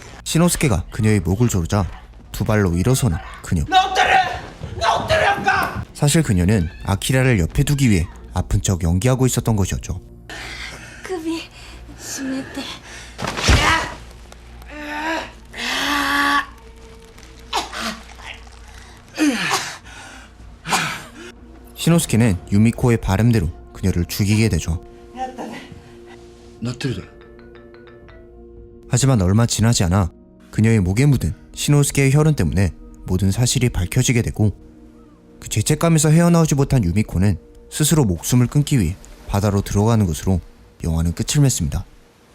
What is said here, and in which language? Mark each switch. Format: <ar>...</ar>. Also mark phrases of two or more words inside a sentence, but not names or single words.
<ko>신호스케가 그녀의 목을 조르자 두 발로 일어서는 그녀. 사실 그녀는 아키라를 옆에 두기 위해 아픈 척 연기하고 있었던 것이었죠.</ko> <ja>首絞めて</ja> <ko>신호스케는 유미코의 바람대로 그녀를 죽이게 되죠.</ko> <ja>なってるだろ</ja> <ko>하지만 얼마 지나지 않아 그녀의 목에 묻은 신호스케의 혈흔 때문에 모든 사실이 밝혀지게 되고 그 죄책감에서 헤어나오지 못한 유미코는 스스로 목숨을 끊기 위해 바다로 들어가는 것으로 영화는 끝을 맺습니다.</ko>